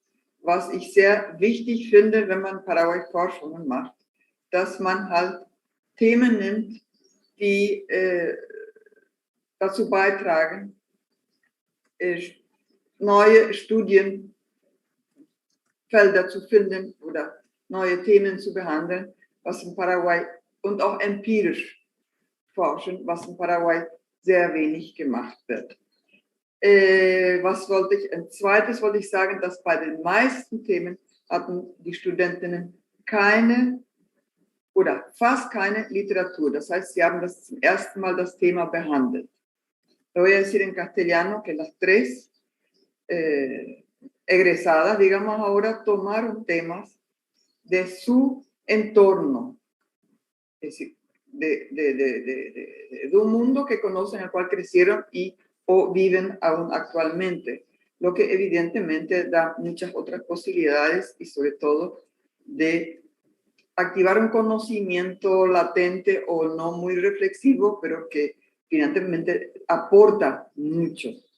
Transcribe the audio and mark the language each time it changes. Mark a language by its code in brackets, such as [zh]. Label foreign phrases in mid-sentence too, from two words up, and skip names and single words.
[de] Was ich sehr wichtig finde, wenn man Paraguay-Forschungen macht, dass man halt Themen nimmt, die dazu beitragen, neue Studienfelder zu finden oder neue Themen zu behandeln, was in Paraguay und auch empirisch forschen, was in Paraguay sehr wenig gemacht wird. Zweites wollte ich sagen, dass bei den meisten Themen hatten die Studentinnen keine oder fast keine Literatur. Das heißt, sie haben das zum ersten Mal das Thema behandelt. [es] Lo voy a decir en castellano que las tres egresadas, digamos ahora, tomaron temas de su entorno, es decir, de un mundo que conocen, al cual crecieron o viven aún actualmente, lo que evidentemente da muchas otras posibilidades y sobre todo de activar un conocimiento latente o no muy reflexivo, pero que finalmente aporta mucho.